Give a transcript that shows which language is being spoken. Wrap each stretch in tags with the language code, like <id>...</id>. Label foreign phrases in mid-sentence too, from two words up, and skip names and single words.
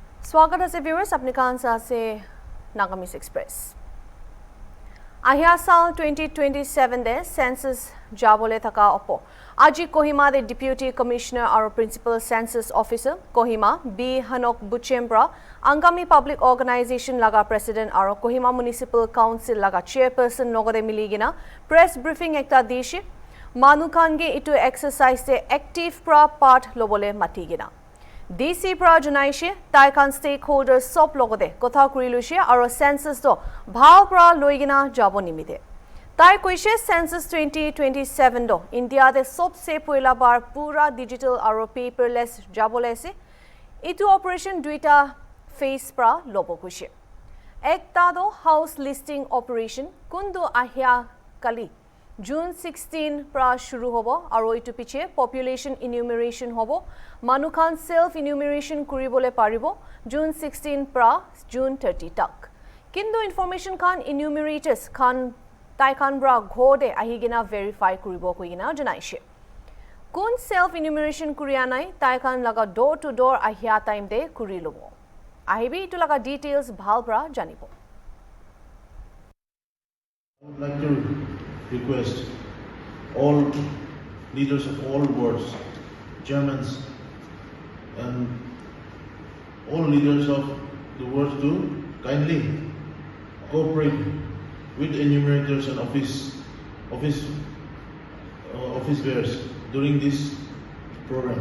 <hi>स्वागत है</hi> <nag>व्यूअर्स अपने कांसा से नागामीज एक्सप्रेस আহিয়া साल 2027 दे सेंसस जाबोले थका अपो আজি कोहिमा दे</nag> <en>deputy commissioner</en> <nag>और</nag> <en>principal census officer</en> <nag>कोहिमा बी हनक बुचेम्ब्रा आंगामी</nag> <en>public organization</en> <nag>लगा प्रेसिडेंट और कोहिमा</nag> <en>municipal council</en> <nag>लगा चेयरपर्सन नगदे मिलीगिना</nag> <en>press briefing</en> <nag>एकता दिशे मानुखानगे इटु एक्सरसाइज से एक्टिव प्रा पार्ट लोबोले मातिगिना DC pra junaishe taikan stakeholders sop logode kotha kurilushe aro census do bhal pra loigina jabo nimite tai koishe census 2027 do India de sobse poila bar pura digital aro paperless jabolese itu operation duita phase pra lobo koishe ekta do</nag> <en>house listing operation</en> <nag>kundu ahya kali June 16 pra shuru hobo aro itu piche population enumeration hobo manukhan</nag> <en>self enumeration</en> <nag>kuribole paribo June 16 pra June 30 tak kindu information khan enumerators khan tai khan bra ghode ahigina verify kuribo koina janaishe kun self enumeration kuriya nai tai khan laga</nag> <en>door to door</en> <nag>ahia time de kuri lobo ahibi itu laga details bhal bra janibo</nag> <en>I would like to request all leaders of all wards, chairmans and all leaders of the wards to kindly cooperate with enumerators and office bearers during this program.</en>